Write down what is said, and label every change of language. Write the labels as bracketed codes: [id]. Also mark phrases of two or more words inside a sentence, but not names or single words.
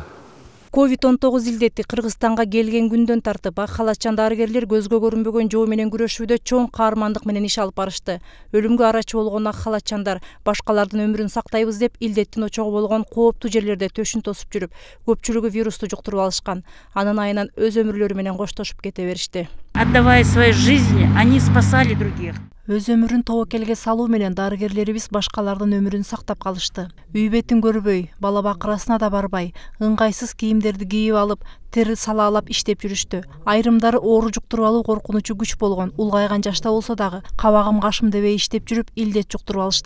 [ky] COVID-19 илдети Кыргызстанга келген күндөн тартып, ак халатчан дарыгерлер көзгө көрүнбөгөн жоо менен күрөшүүдө чоң каармандык менен иш алып барышты. Өлүмгө арачы болгон ак халатчандар башкалардын өмүрүн сактайбыз деп илдеттин очогу болгон кооптуу жерлерде төшүн тосуп жүрүп, көпчүлүгү вирусту жуктуруп алышкан. Анын айынан өз өмүрлөрү менен коштошуп кете беришти. [ru] Отдавая свои жизни, они спасали других. [ky] Өз өмүрүн тобокелге салуу менен дарыгерлерибиз башкалардын өмүрүн сактап калышты. Үй бетин көрбөй, бала бакырасына да барбай, ыңгайсыз кийимдерди кийип алып, тер салаалап иштеп жүрүштү. Айрымдары оору жуктуруп алуу коркунучу күч болгон, улгайган жашта болсо дагы кабагым кашым дебей иштеп жүрүп, илдет жуктуруп алышты.